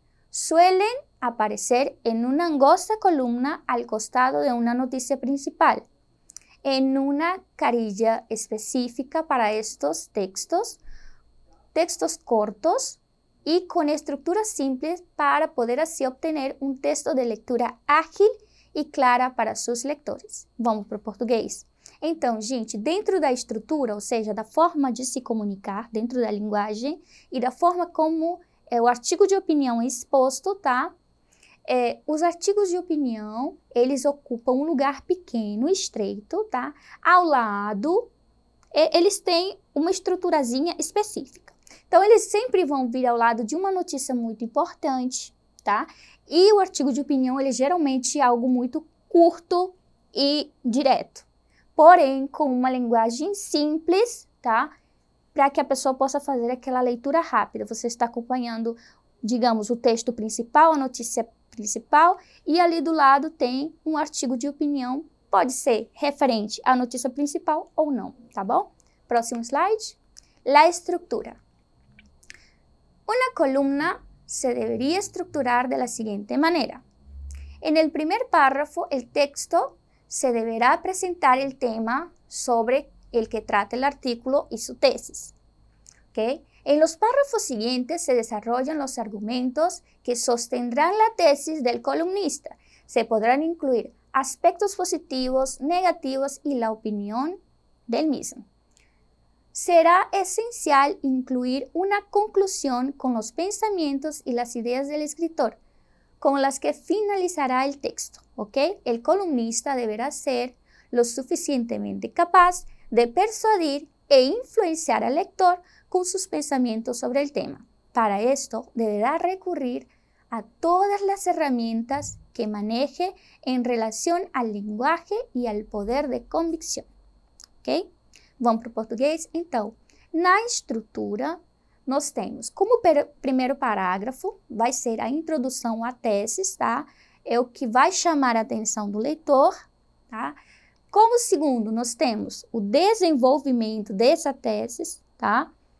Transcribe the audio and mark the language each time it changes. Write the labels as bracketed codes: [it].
[es] suelen aparecer en una angosta columna al costado de una noticia principal, en una carilla específica para estos textos cortos y con estructuras simples para poder así obtener un texto de lectura ágil [pt] e clara para seus leitores. Vamos para o português? Então, gente, dentro da estrutura, ou seja, da forma de se comunicar, dentro da linguagem e da forma como o artigo de opinião é exposto, tá? Os artigos de opinião, eles ocupam um lugar pequeno, estreito, tá? Ao lado, eles têm uma estruturazinha específica. Então, eles sempre vão vir ao lado de uma notícia muito importante, tá? E o artigo de opinião, ele geralmente é algo muito curto e direto. Porém, com uma linguagem simples, tá? Para que a pessoa possa fazer aquela leitura rápida. Você está acompanhando, digamos, o texto principal, a notícia principal, e ali do lado tem um artigo de opinião, pode ser referente à notícia principal ou não, tá bom? Próximo slide. [es] La estructura. Una columna se debería estructurar de la siguiente manera. En el primer párrafo, el texto se deberá presentar el tema sobre el que trata el artículo y su tesis. ¿Okay? En los párrafos siguientes se desarrollan los argumentos que sostendrán la tesis del columnista. Se podrán incluir aspectos positivos, negativos y la opinión del mismo. Será esencial incluir una conclusión con los pensamientos y las ideas del escritor, con las que finalizará el texto, ¿ok? El columnista deberá ser lo suficientemente capaz de persuadir e influenciar al lector con sus pensamientos sobre el tema. Para esto, deberá recurrir a todas las herramientas que maneje en relación al lenguaje y al poder de convicción, ¿ok? [pt] Vamos para o português? Então, na estrutura, nós temos como primeiro parágrafo, vai ser a introdução à tese, tá? É o que vai chamar a atenção do leitor, tá? Como segundo, nós temos o desenvolvimento dessa tese, tá?